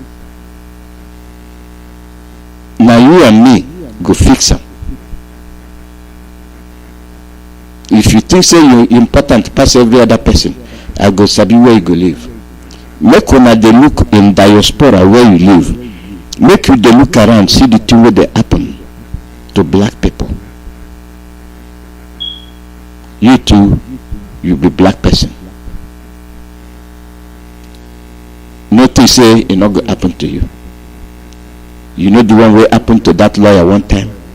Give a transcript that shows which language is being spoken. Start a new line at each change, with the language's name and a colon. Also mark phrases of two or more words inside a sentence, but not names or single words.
Nigerian Pidgin: Now you and me go fix them. If you think say you're important pass every other person, I go sabi where you go live. Make una dey look in diaspora where you live. Make you dey look around, see the thing where they happen to black people. You too, you be black person. Nothing say it not go happen to you. You know the one way happened to that lawyer one time.